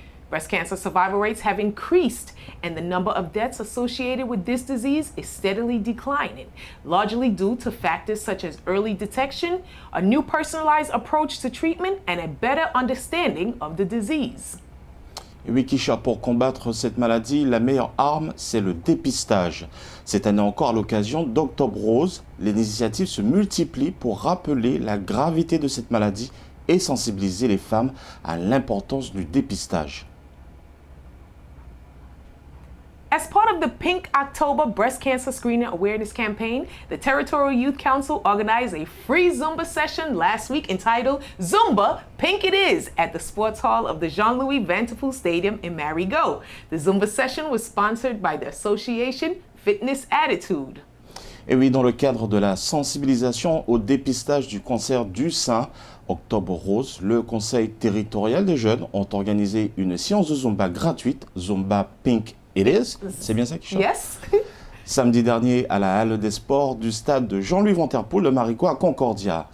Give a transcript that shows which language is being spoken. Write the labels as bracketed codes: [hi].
[en] Breast cancer survival rates have increased, and the number of deaths associated with this disease is steadily declining, largely due to factors such as early detection, a new personalized approach to treatment, and a better understanding of the disease. [fr] Et oui, Kisha, pour combattre cette maladie, la meilleure arme, c'est le dépistage. Cette année encore, à l'occasion d'Octobre Rose, les initiatives se multiplient pour rappeler la gravité de cette maladie et sensibiliser les femmes à l'importance du dépistage. [en] As part of the Pink October Breast Cancer Screening Awareness Campaign, the Territorial Youth Council organized a free Zumba session last week entitled Zumba Pink It Is at the Sports Hall of the Jean-Louis Vanterpool Stadium in Marigot. The Zumba session was sponsored by the association Fitness Attitude. [fr] Et oui, dans le cadre de la sensibilisation au dépistage du cancer du sein, Octobre Rose, le Conseil territorial des jeunes ont organisé une séance de Zumba gratuite, Zumba Pink It Is. C'est bien ça qui chante? [en] Yes. [fr] Samedi dernier, à la Halle des Sports du stade de Jean-Louis Vanterpool de Marigot à Concordia.